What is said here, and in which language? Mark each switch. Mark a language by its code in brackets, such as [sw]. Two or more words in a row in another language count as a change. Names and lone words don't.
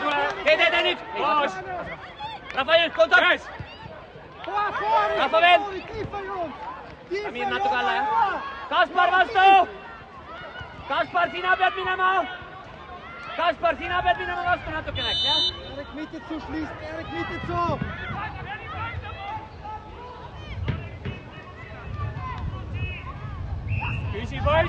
[et] Tee nüüd! Rahva nüüd, kontakt! Rahva veel! Tamir natuke alla, jah? Kaspar vastu! Kaspar, sina pead minema! Kaspar, sina pead minema vastu natukene, jah? Erik, mitte [de] zu schließen, [et] Erik, mitte zu! Küsi poiss!